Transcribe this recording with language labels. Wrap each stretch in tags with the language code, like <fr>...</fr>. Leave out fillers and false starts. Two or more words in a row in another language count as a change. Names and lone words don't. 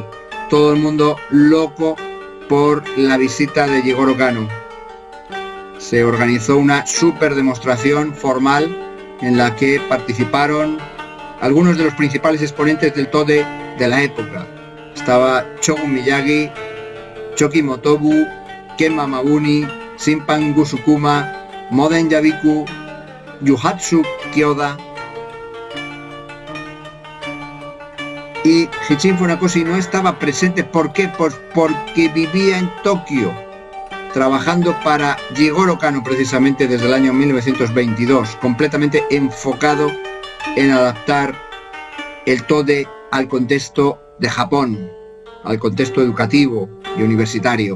<es>Todo el mundo loco por la visita de Jigoro Kano. Se organizó una super demostración formal en la que participaron algunos de los principales exponentes del Tode de la época. Estaba Shogun Miyagi, Choki Motobu, Ken Mamabuni, Shimpan Gusukuma, Moden Yabiku, Yuhatsu Kyoda y Hichin Funakoshi no estaba presente. ¿Por qué? Pues porque vivía en Tokio, trabajando para Jigoro Kano precisamente desde el año 1922, completamente enfocado en adaptar el Tode al contexto de Japón, al contexto educativo y universitario.</es>